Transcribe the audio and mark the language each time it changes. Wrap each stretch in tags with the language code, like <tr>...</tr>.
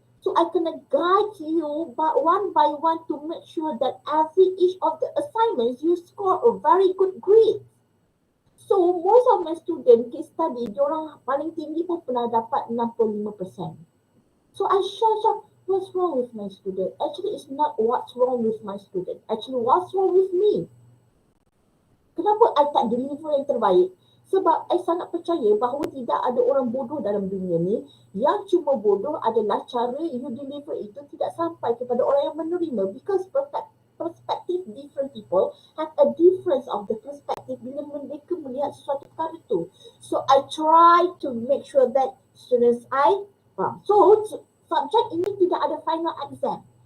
<en>So I kena guide you one by one to make sure that each of the assignments you score a very good grade. So most of my student case study,</en> <ms>diorang paling tinggi pun pernah dapat</ms> <en>65%. So I share what's wrong with my student. Actually, it's not what's wrong with my student. Actually, what's wrong with me.</en> <ms>Kenapa I tak deliver yang terbaik? Sebab I sangat percaya bahawa tidak ada orang bodoh dalam dunia ni. Yang cuma bodoh adalah cara you deliver itu tidak sampai kepada orang yang menerima.</ms> <en>Because perspective different people have a difference of the perspective</en> <ms>bila mereka melihat sesuatu perkara itu.</ms> <en>So I try to make sure that students I faham.</en> <ms>So subjek ini tidak ada final exam.</ms>